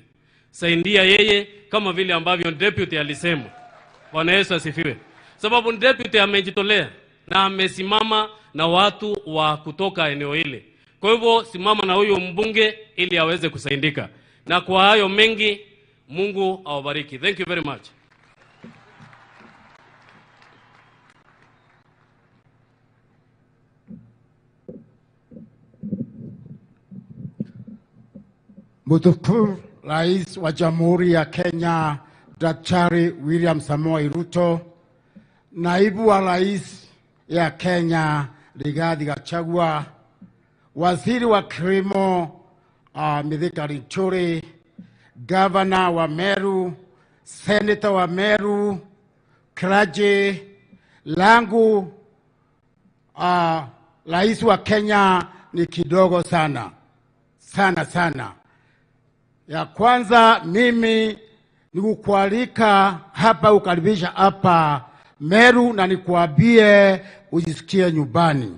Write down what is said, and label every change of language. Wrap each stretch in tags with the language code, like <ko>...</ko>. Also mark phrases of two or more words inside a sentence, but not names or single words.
<sw>Saidia yeye kama vile ambavyo deputy alisema. Bwana Yesu asifiwe. Sababu deputy amejitolea na amesimama na watu wa kutoka eneo hili. Kwa hivyo simama na huyu mbunge ili aweze kusaidika. Na kwa hayo mengi, Mungu awabariki.</sw> <en>Thank you very much.</en> <sw>Mtukufu Rais wa Jamhuri ya Kenya Daktari William Samoei Ruto, Naibu wa Rais ya Kenya Rigathi Gachagua, Waziri wa Kilimo Mithika Linturi, Gavana wa Meru, Senator wa Meru, Kraje langu, Rais wa Kenya ni kidogo sana sana. Ya kwanza, mimi nikukualika hapa, ukaribisha hapa Meru na nikuambie ujisikie nyumbani.</sw>